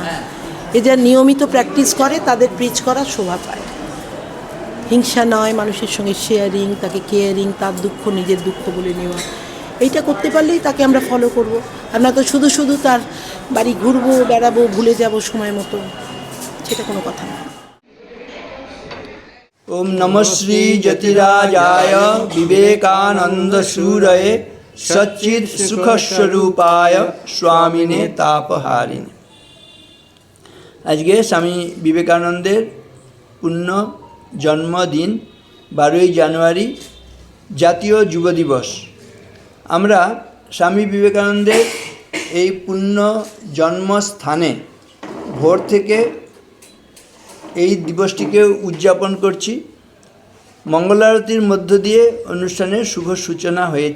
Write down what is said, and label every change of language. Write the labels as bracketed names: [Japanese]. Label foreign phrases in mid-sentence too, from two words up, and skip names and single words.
[Bangla] এ যা নিয়মিত প্র্যাকটিস করে তাদের প্রিচ করার শোভা পায়। হিংসা নয়, মানুষের সঙ্গে শেয়ারিং, তাকে কেয়ারিং, তার দুঃখ নিজের দুঃখ বলে নেওয়া, এইটা করতে পারলেই তাকে আমরা ফলো করব। আমরা তো শুধু শুধু তার বাড়ি ঘুরবো, বেড়াবো, ভুলে যাব সময় মতো, সেটা কোনো কথা না। [Sanskrit] ओम नमः श्री जतिराजाय विवेकानंद सूरये सच्चिद सुख स्वरूपाय स्वामिने तापहारिणे। [Bangla] আজকে স্বামী বিবেকানন্দের পুণ্য জন্মদিন 12 জানুয়ারি জাতীয় যুব দিবস। আমরা স্বামী বিবেকানন্দের এই পুণ্য জন্মস্থানে ভোর থেকে এই দিবসটিকে উদযাপন করছি। মঙ্গলারতির মধ্য দিয়ে অনুষ্ঠানের শুভ সূচনা হয়েছে।